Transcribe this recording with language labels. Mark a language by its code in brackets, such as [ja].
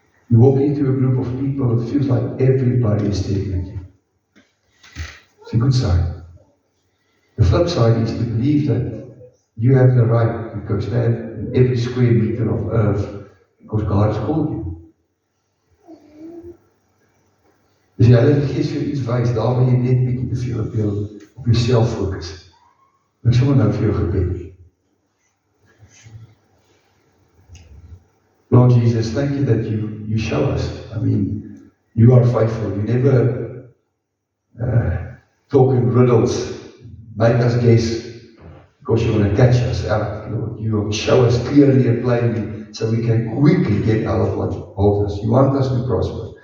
[en] You walk into a group of people, it feels like everybody is staring at you. It's a good sign. The flip side is to believe that you have the right to go stand in every square meter of earth because God has called you. [af] Dus die Heilige Gees vir iets wys, daar waar jy net bietjie te veel op jouself fokus. Ek sommer nou vir jou gebed. [en] Lord Jesus, thank you that you show us. I mean, you are faithful. You never talk in riddles, make us guess, because you want to catch us out, Lord. You show us clearly and plainly so we can quickly get out of what holds us. You want us to prosper.